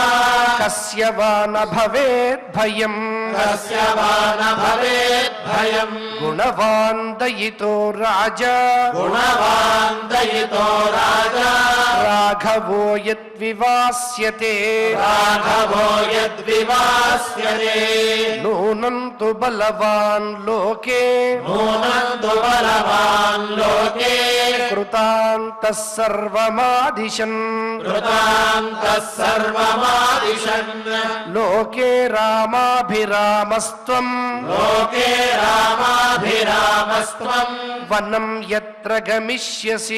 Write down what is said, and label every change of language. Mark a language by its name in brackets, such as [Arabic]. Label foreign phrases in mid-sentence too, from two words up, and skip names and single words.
[Sanskrit] కస్య వా న భవేద్ భయం కస్య వా న భవేత్ భయం గుణవాన్ దయితో రాజా గుణవాన్ దయితో రాజా రాఘవో యద్వివాస్యతే రాఘవో యద్వివాస్యతే నూనం తు బలవాన్ లోకే నూనం తు బలవాన్ లోకే కృతాంతః సర్వమాదిశన్ కృతాంతః సర్వమాదిశన్ లోకే రామాభిరామస్త్వం లోకే రామాభిరామస్త్వం వనం యత్ర గమిష్యసి